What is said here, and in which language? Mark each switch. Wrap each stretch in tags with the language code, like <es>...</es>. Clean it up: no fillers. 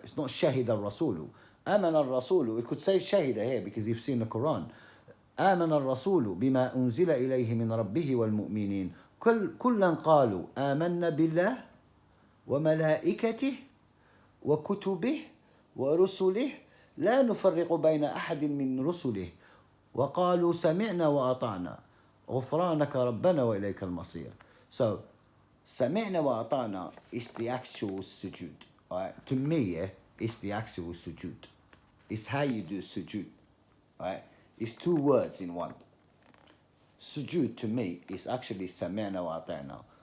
<en>It's not</en> <ar>شهد الرسول. آمن الرسول,</ar> <en>we could say شهد here because you've seen the Quran.</en> <ar>آمن الرسول بما أنزل إليه من ربه والمؤمنين كلا قالوا آمنا بالله وملائكته وكتبه ورسله لا نفرق بين أحد من رسله وقالوا سمعنا وأطعنا غفرانك ربنا وإليك المصير.</ar> <en>So</en> <ar>سمعنا وأطعنا</ar> <en>is the actual sujood, right? To me, it's the actual sujood. It's how you do sujood, right? It's two words in one. Sujood to me is actually</en> <ar>سمعنا وأطعنا.</ar>